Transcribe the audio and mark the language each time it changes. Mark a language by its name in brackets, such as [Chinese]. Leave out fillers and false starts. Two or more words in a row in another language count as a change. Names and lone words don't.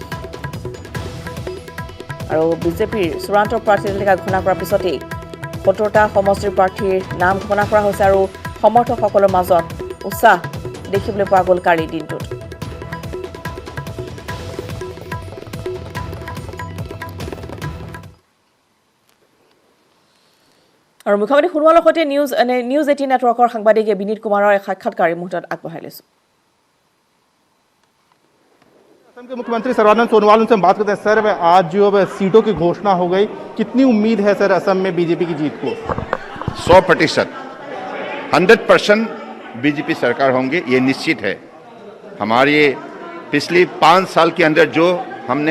[Assamese] আৰু বিজেপিৰ চূড়ান্ত প্ৰাৰ্থী তালিকা ঘোষণা কৰাৰ পিছতেই 17টা সমষ্টিৰ প্ৰাৰ্থীৰ নাম ঘোষণা কৰা হৈছে আৰু সমৰ্থকসকলৰ মাজত উৎসাহ দেখিবলৈ পোৱা গ'ল কালিৰ দিনটোত আৰু মুখ্যমন্ত্ৰী সোণোৱালৰ সৈতে নিউজ 18 নেটৱৰ্কৰ সাংবাদিক বিনীত কুমাৰৰ এক সাক্ষাৎকাৰ মুহূৰ্তত আগবঢ়াই লৈছোঁ [Hindi] असम के मुख्यमंत्री सर्बानंद सोनोवाल उनसे बात करते हैं सर आज जो सीटों की घोषणा हो गई कितनी उम्मीद है सर असम में बीजेपी की जीत को 100% 100% बीजेपी सरकार होंगे ये निश्चित है हमारे पिछली 5 साल के अंदर जो हमने